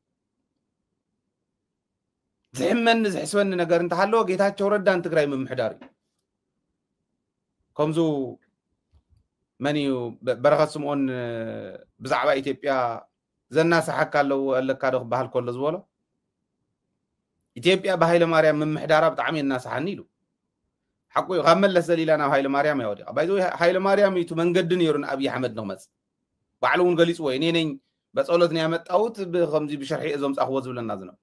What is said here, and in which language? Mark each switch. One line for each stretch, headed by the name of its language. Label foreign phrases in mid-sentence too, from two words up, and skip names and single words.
Tigrinya: ዝሕመኒ ዝሕስበኒ ነገር እንተሃለወ ጌታቸው ረዳን ትግራይ ምምሕዳር እዩ ከምዙ መን እዩ በረኸት ስምዖን ብዛዕባ ኢትዮጵያ ዘናሳሓካ ኣለካ ዶ ክበሃል ከሎ ዝበሎ ኢትዮጵያ ብሃይለ ማርያም ምምሕዳራ ብጣዕሚ የናሳሓኒ ኢሉ ሓቁ እዩ ካብ መለስ ዘሊላ ናብ ሃይለ ማርያም ያወዲቃ ባይዘወይ ሃይለ ማርያም እዩ መንገዲ ነይሩ ንኣብይ ኣሕመድ ንክመፅእ ባዕሉ እውን ገሊፅዎ
Amharic: እኔ ነኝ በፀሎት ነው ያመጣሁት
Tigrinya: ከምዚ ብሸርሒ እዞም ፃኽዎ ዝብለና ዝነበረ